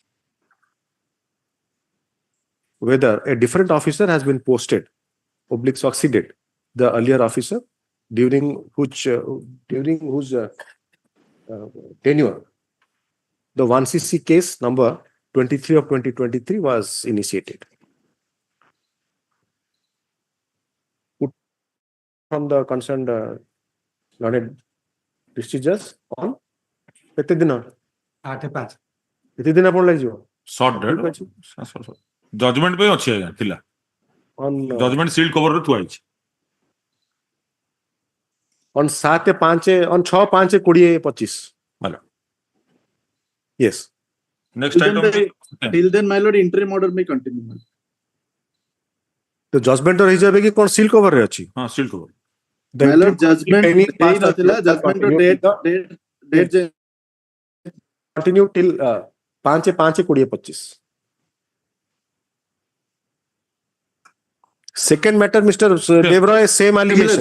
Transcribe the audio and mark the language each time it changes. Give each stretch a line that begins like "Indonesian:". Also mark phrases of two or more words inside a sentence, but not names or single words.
English: whether a different officer has been posted, succeeded the earlier officer during whose tenure the 1cc case number 23 of 2023 was initiated. From the concerned learned district judge on
Odia: କେତେ ଦିନ 8-5 କେତେ ଦିନ ଆପଣ ଲାଗିଯିବ
English: short date judgment
Odia: पे ଅଛି ଆଜ୍ଞା ଥିଲା
English: on judgment sealed cover
Odia: ରେ ଥୁଆ ହେଇଛି
English: on 7-5 on 6-5-20-25
Odia: ଭଲ
English: yes next item Till then, my lord, interim order may continue. the judgment or
Odia: ହେଇଯାବେ କି କଣ
English: seal cover
Odia: ରେ ଅଛି
English: ହଁ sealed cover My lord, judgment judgment date continue till 5-5-20-25. Second matter, Mr. Devroy, same allegation.